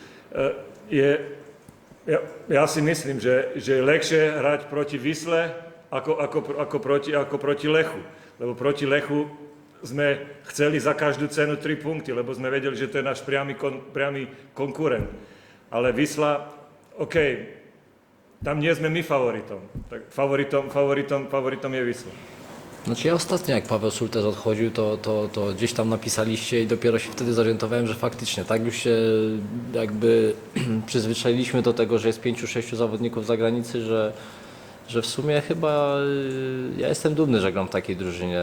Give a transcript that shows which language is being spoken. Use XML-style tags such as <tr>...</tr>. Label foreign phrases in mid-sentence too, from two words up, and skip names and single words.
<sk>Ja si myslím, že je ľahšie hrať proti Wisle ako proti Lechu. Lebo proti Lechu sme chceli za každú cenu 3 punkty, lebo sme vedeli, že to je náš priamy konkurent. Ale Wisla, OK, tam nie sme my favoritom. Tak favoritom je Wisla.</sk> <pl>Znaczy ja ostatnio, jak Paweł Szultes odchodził, to gdzieś tam napisaliście i dopiero się wtedy zorientowałem, że faktycznie tak już się jakby przyzwyczailiśmy do tego, że jest 5-6 zawodników z zagranicy, że w sumie chyba ja jestem dumny, że gram w takiej drużynie.</pl>